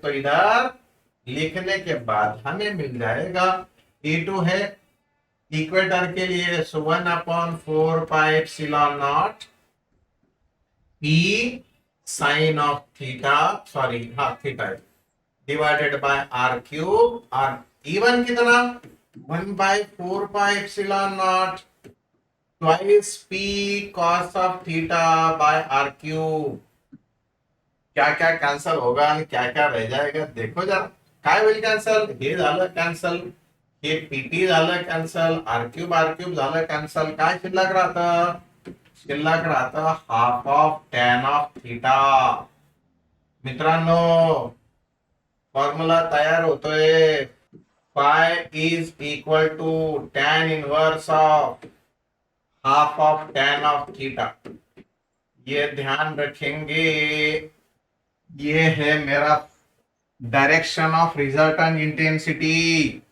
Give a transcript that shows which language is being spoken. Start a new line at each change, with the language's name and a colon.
Hindi: तो इधर लिखने के बाद हमें मिल जाएगा, E2 है इक्वेटर के लिए, सो 1/4πε0 P sign of theta, sorry हाँ theta, divided by are cube. और E1 कितना? 1/4πε0 twice P cos of theta by are cube. क्या क्या कैंसल होगा आणि क्या क्या रह जाएगा देखो जरा।
Marathi: काय होईल कॅन्सल? हे झालं कॅन्सल, हे पीटी झालं कॅन्सल, आर क्यूब झालं कॅन्सल। काय शिल्लक राहतं? शिल्लक राहतं half of tan of theta. मित्रांनो, फॉर्म्युला तयार होतोय, five is equal to tan inverse of half of टैन ऑफ थीटा।
Hindi: ये ध्यान रखेंगे। ये है मेरा डायरेक्शन ऑफ रिजल्टेंट इंटेंसिटी।